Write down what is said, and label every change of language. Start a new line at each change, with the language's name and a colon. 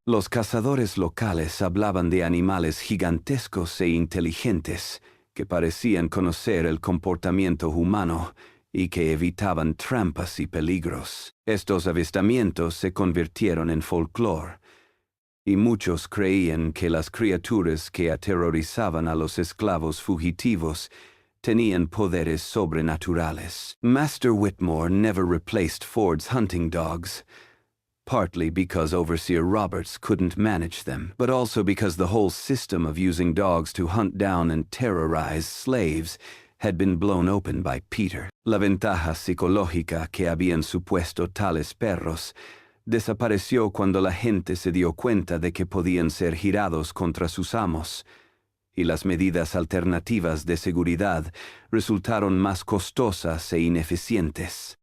Spanish: Los cazadores locales hablaban de animales gigantescos e inteligentes que parecían conocer el comportamiento humano y que evitaban trampas y peligros. Estos avistamientos se convirtieron en folclore, y muchos creían que las criaturas que aterrorizaban a los esclavos fugitivos tenían poderes sobrenaturales.
English: Master Whitmore never replaced Ford's hunting dogs, partly because Overseer Roberts couldn't manage them, but also because the whole system of using dogs to hunt down and terrorize slaves had been blown open by Peter.
Spanish: La ventaja psicológica que habían supuesto tales perros desapareció cuando la gente se dio cuenta de que podían ser girados contra sus amos, y las medidas alternativas de seguridad resultaron más costosas e ineficientes.